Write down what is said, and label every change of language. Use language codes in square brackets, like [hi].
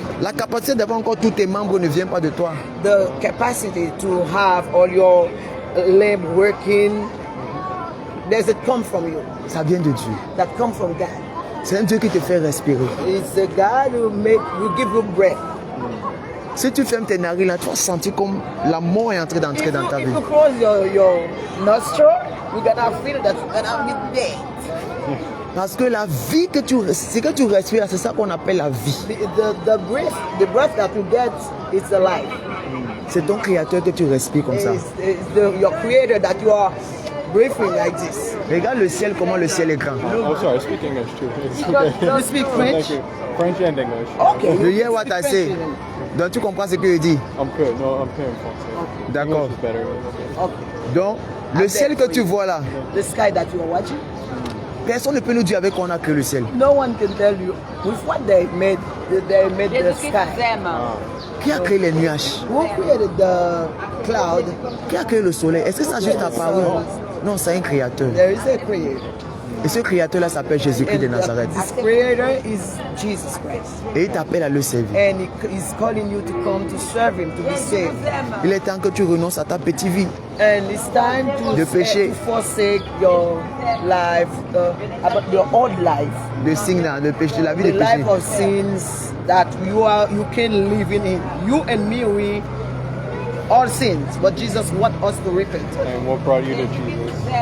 [fr] La capacité d'avoir encore tous tes membres ne vient pas de toi. [en] The capacity to have all your limb working doesn't come from you. [fr] Ça vient de Dieu. [en] That come from God. [fr] C'est un Dieu qui te fait respirer. [en] It's the God who give you breath. [fr] Si tu fermes tes narines là, tu vas sentir comme la mort est en train d'entrer dans ta vie. [en] If you close your nostril, you're gonna feel that you're gonna be dead. [fr] Parce que la vie que tu respires, c'est ça qu'on appelle la vie. [en] The breath that you get is the life. [fr] C'est ton créateur que tu respires comme ça. [en] It's your creator that you are breathing like this. [fr] Regarde le ciel, comment le ciel est grand. [en] Oh, sorry, I speak English too. It's okay. You speak French? Thank you. French and English. Okay. You hear what I say? [fr] Donc tu comprends ce que je dis? [en] I'm good. No, I'm paying [fr] français. D'accord. [en] English is better. Okay. [fr] Donc, le ciel que tu vois là, [en] The sky that you are watching, [fr] personne ne peut nous dire avec quoi on a créé le ciel. [en] no one can tell you with what they made the [fr] Jésus-Christ [en] sky. [fr] vous aime. Qui a créé les nuages? [en] Who created the cloud? [fr] Qui a créé le soleil? Est-ce que ça a juste apparu? Non, c'est un créateur. [en] There is a creator. [fr] Et ce créateur-là s'appelle Jésus-Christ de Nazareth. [en] This creator is Jesus Christ. [fr] Et il t'appelle à le servir. [en] And he's calling you to come to serve him, to be saved. [fr] Il est temps que tu renonces à ta petite vie. [en] And it's time [fr] De péché. [en] to forsake your life, about your old life, [fr] Le signe là, le péché, la vie de [en] the [fr] péché. [en] life of sins that you can live in it. You and me, we all sins, but Jesus wants us to repent. And what brought you to Jesus?